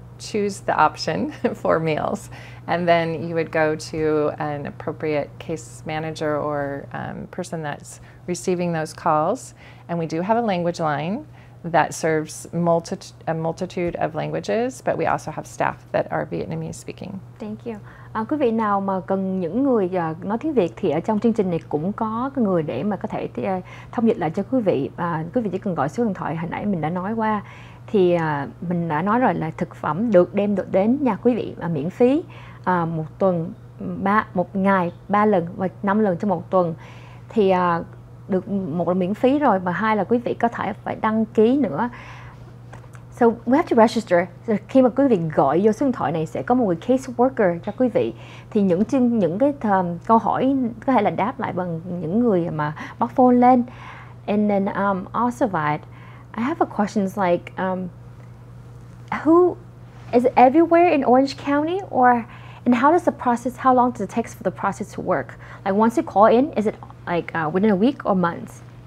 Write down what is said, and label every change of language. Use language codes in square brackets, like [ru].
[en] choose the option for meals, and then you would go to an appropriate case manager or person that's receiving those calls. And we do have a language line that serves a multitude of languages, but we also have staff that are Vietnamese speaking. Thank you. [vi] Quý vị nào mà cần những người nói tiếng Việt thì ở trong chương trình này cũng có cái người để mà có thể thông dịch lại cho quý vị. Quý vị chỉ cần gọi số điện thoại hồi nãy mình đã nói qua. Thì mình đã nói rồi là thực phẩm được đem đến nhà quý vị miễn phí, một tuần một ngày 3 lần và 5 lần trong một tuần. Thì được một là miễn phí rồi, và hai là quý vị có thể phải đăng ký nữa. [en] So we have to register. So, [vi] khi mà quý vị gọi vô số điện thoại này sẽ có một người case worker cho quý vị. Thì những cái câu hỏi có thể là đáp lại bằng những người mà bắt phone lên. [en] And then also that I have a questions like who is it everywhere in Orange County, and how does the process, how long does it take for the process to work? Like once you call in, is it like within a week or months?